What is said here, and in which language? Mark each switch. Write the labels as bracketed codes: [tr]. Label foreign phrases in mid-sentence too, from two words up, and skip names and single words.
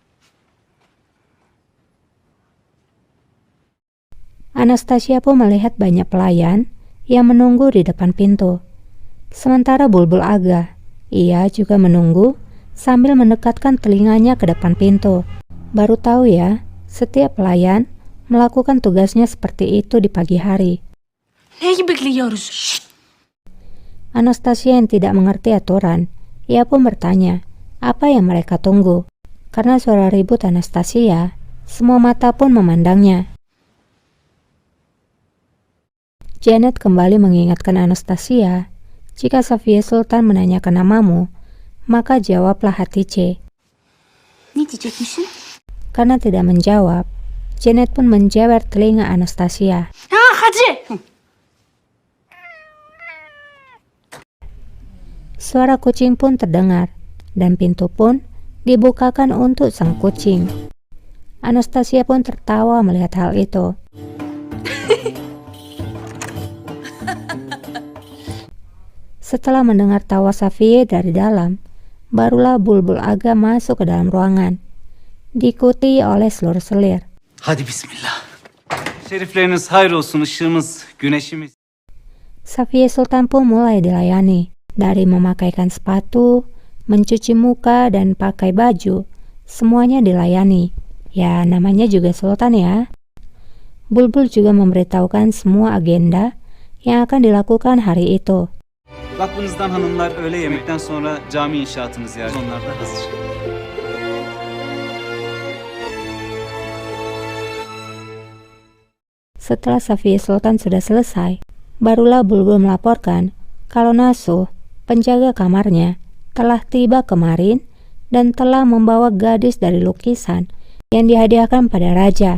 [id] Anastasia pun melihat banyak pelayan yang menunggu di depan pintu. Sementara Bulbul Aga, ia juga menunggu sambil mendekatkan telinganya ke depan pintu. Baru tahu ya, setiap pelayan melakukan tugasnya seperti itu di pagi hari. [tr] Neyi bekliyoruz? [id] Anastasia yang tidak mengerti aturan, ia pun bertanya, apa yang mereka tunggu? Karena suara ribut Anastasia, semua mata pun memandangnya. Janet kembali mengingatkan Anastasia, jika Safiye Sultan menanyakan namamu, maka jawablah Hatice. [tr] Ne diyecekmişsin? [id] Karena tidak menjawab, Janet pun menjewer telinga Anastasia. [tr] Hadi. [id] Suara kucing pun terdengar, dan pintu pun dibukakan untuk sang kucing. Anastasia pun tertawa melihat hal itu. Setelah mendengar tawa Safiye dari dalam, barulah Bulbul Aga masuk ke dalam ruangan, diikuti oleh seluruh selir. [tr] Hadi bismillah. Şerifleriniz hayrolsun, ışığımız, güneşimiz. [id] Safiye Sultan pun mulai dilayani, dari memakaikan sepatu, mencuci muka, dan pakai baju. Semuanya dilayani. Ya, namanya juga Sultan ya. Bulbul juga memberitahukan semua agenda yang akan dilakukan hari itu. [tr] Vakfınızdan hanımlar öğle yemekten sonra cami inşaatını ziyaret. Onlar da hazır. [id] Setelah Safiye Sultan sudah selesai, barulah Bulbul melaporkan kalau Nasuh, penjaga kamarnya, telah tiba kemarin dan telah membawa gadis dari lukisan yang dihadiahkan pada raja.